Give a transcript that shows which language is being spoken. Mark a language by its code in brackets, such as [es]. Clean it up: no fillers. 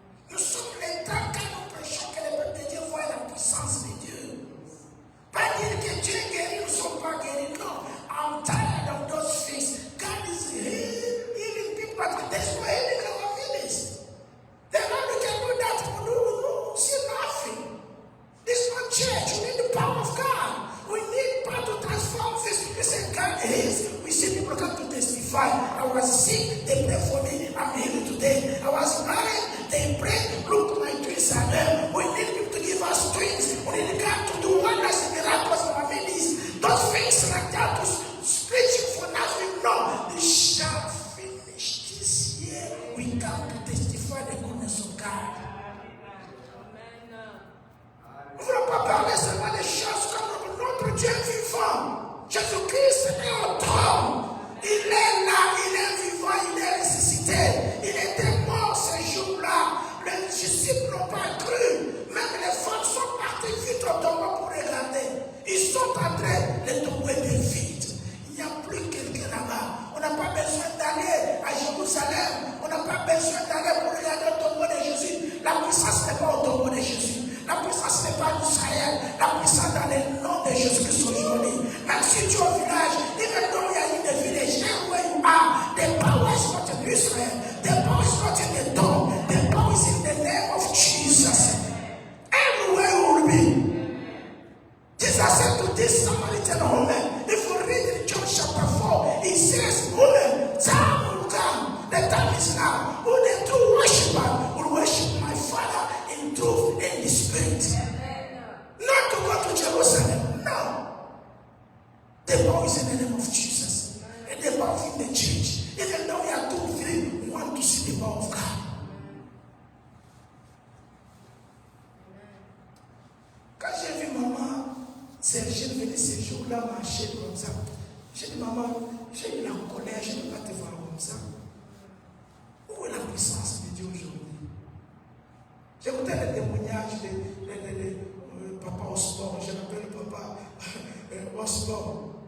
[fr] Nous sommes les temps quand nous prêchons que le peuple de Dieu voit la puissance de Dieu. Pas dire que Dieu guérit, nous ne sommes pas guéris. [en] Non, I'm tired of those things. God is healing people, but there's no healing in our village. The only can do that we see nothing. This is not church. We need the power of God. We need power to transform this. We say God is. We see people come to testify. I was sick, they pray for me. I'm healed today. I was blind, they pray. Look, my twins are there. We need people to give us twins. We need God to do wonders and miracles in our families. Those things like that to preaching for nothing. No, they shall finish this year. We come to testify the goodness of God. [fr] Nous ne voulons pas parler seulement des choses comme notre Dieu vivant. Jésus-Christ est au trône. Il est là, il est vivant, il est ressuscité. Il était mort ce jour-là. Les disciples n'ont pas cru. Même les femmes sont parties vite au tombeau pour regarder. Ils sont entrés, le tombeau est vide. Il n'y a plus quelqu'un là-bas. On n'a pas besoin d'aller à Jérusalem. On n'a pas besoin d'aller pour regarder le tombeau de Jésus. La puissance n'est pas au tombeau de Jésus. La puissance n'est pas en Israël. La puissance dans le nom de Jésus-Christ aujourd'hui. Même si tu es au village, [en] even though you are in the village, where you are, the power is not in Israel. The power is not in the tomb. The power is in the name of Jesus. Everywhere you will be. Jesus said to this Samaritan woman, if you read in John chapter 4, he says, woman, time will come. The time is now. Who the true worshiper will worship my Father in truth and in spirit. Not to go to Jerusalem. No. The power is in the name of Jesus. And the power is in the church. Even though we are 2 or 3, we want to see the power of God. [fr] Quand j'ai vu maman Serge venir ce jour-là marcher comme ça, j'ai dit maman, j'ai eu la colère, je ne peux pas te voir comme ça. Où est la puissance de Dieu aujourd'hui? J'écoutais les témoignages de papa Osborne, je l'appelle papa Osborne.